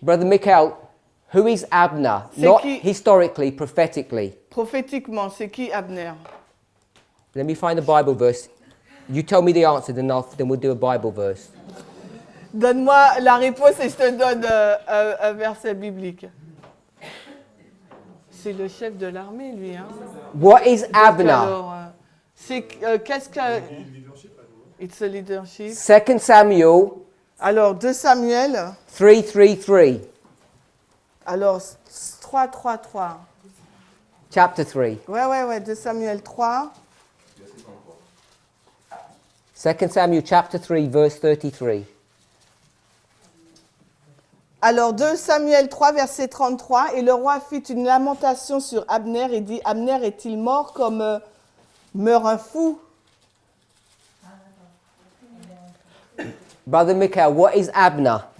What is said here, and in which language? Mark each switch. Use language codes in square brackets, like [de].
[en] Brother Michael, who is Abner? [fr] C'est [en] Not [fr] qui? [en] historically, prophetically. [fr] Prophétiquement, c'est qui Abner? [en] Let me find a Bible verse. You tell me the answer, then we'll do a Bible verse. [fr] Donne-moi la réponse et je te donne un verset biblique. C'est le chef de l'armée, lui. Hein? [en] What is Abner? [fr] Alors, qu'est-ce que... [en] It's a leadership. 2 Samuel [fr] Alors, 2 Samuel. [en] 3:3. [fr] Alors, 3. [en] Chapter 3. [fr] Ouais, 2 Samuel 3. [en] 2 Samuel chapter 3, verse 33. [fr] Alors, 2 Samuel 3, verset 33. Et le roi fit une lamentation sur Abner et dit, Abner est-il mort comme meurt un fou? [en] Brother Michael, what is Abner?